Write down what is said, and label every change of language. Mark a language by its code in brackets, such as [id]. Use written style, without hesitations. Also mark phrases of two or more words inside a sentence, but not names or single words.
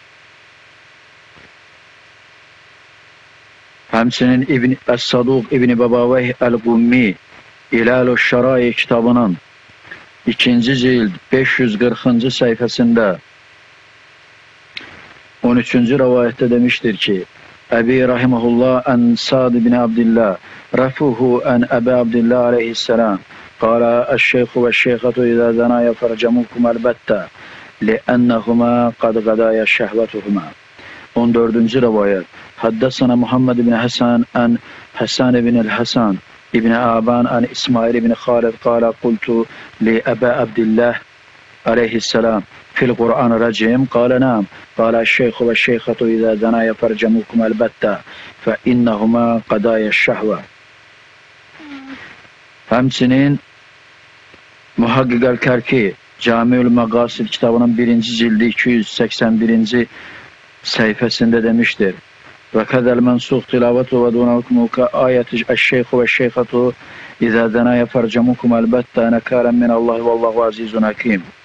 [az] Həmçinin Əs-Saduq İbn Babaveh Əl-Qummi İlal-ü Şərai kitabının 2-ci cild 540-cı səhifəsində 13-cü rivayətdə demişdir ki, [ar] أبي رحمه الله عن سعد بن عبد الله رفعه عن أبي عبد الله عليه السلام قال الشيخ والشيخة إذا زنايا فرجموكم البتة لأنهما قد غدايا شهوتهما 14-cü rivayət حدثنا محمد بن الحسن عن الحسن بن الحسن بن أبان عن إسماعيل بن خالد قال قلت لأبي عبد الله عليه السلام في القرآن رجم قال نعم قال الشيخ والشيخة إذا زنيا فارجموكم البتة فإنهما قضيا الشهوة. [az] Həmçinin Muhaqqiq el-Kərki Camiül Məqasid kitabının 1-ci cildi 281-ci səhifəsində demişdir. [ar] وكذا المنسوخ تلاوة دون حكمه كآية الشيخ والشيخة إذا زنيا فارجموكم البتة نكالا من الله والله عزيز حكيم.